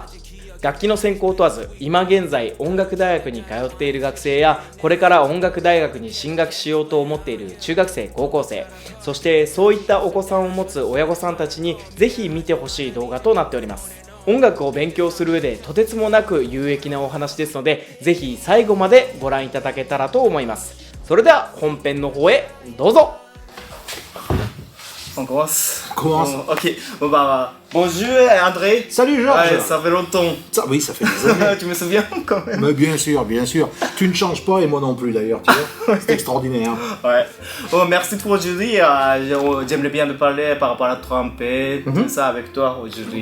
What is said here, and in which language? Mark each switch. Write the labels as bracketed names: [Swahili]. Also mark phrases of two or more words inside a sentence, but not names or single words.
[Japanese] 楽器の専攻問わず今現在音楽大学に通っている学生やこれから音楽大学に進学しようと思っている中学生高校生、そしてそういったお子さんを持つ親御さんたちにぜひ見てほしい動画となっております。音楽を勉強する上でとてつもなく有益なお話ですので、ぜひ最後までご覧いただけたらと思います。それでは本編の方へどうぞ。 [French] On commence. Ok. Bon bah bonjour André. Salut Georges. Ouais, ça fait longtemps. Oui, ça fait des années. Tu me souviens quand même. Mais bien sûr. Tu ne changes pas et moi non plus d'ailleurs, tu vois. C'est extraordinaire. Ouais. Bon, merci pour aujourd'hui. J'aimerais bien te parler par rapport à la trompette, tout ça avec toi aujourd'hui.